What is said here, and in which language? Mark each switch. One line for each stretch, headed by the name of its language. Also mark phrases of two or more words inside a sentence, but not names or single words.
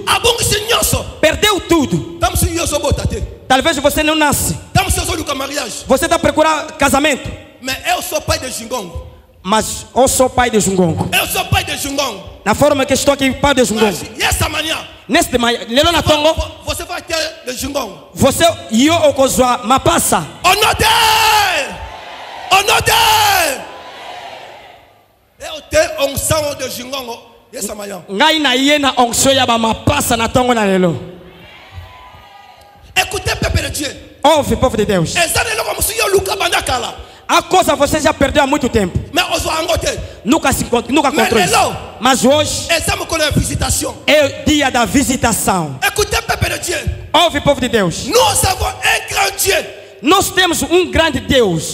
Portuguese: Perdeu tudo. Talvez você não nasce. Você está procurando casamento. Mas eu sou pai de Jungongo. Na forma que estou aqui, pai de Jungongo. Neste manhã, você vai ter de Jungongo. Você e eu
Lingala: okozwa mapasa.
Portuguese: Eu tenho unção de Jungongo essa manhã.
Lingala: Ngai na iena onction ya ba mapasa na tongo na lelo.
French: Écoutez, peuple de Dieu.
Portuguese: Ouve, povo de Deus. A coisa você já perdeu há muito tempo. Nunca controlou. Mas hoje é o dia da visitação. Ouve, povo de Deus. Nós temos um grande Deus.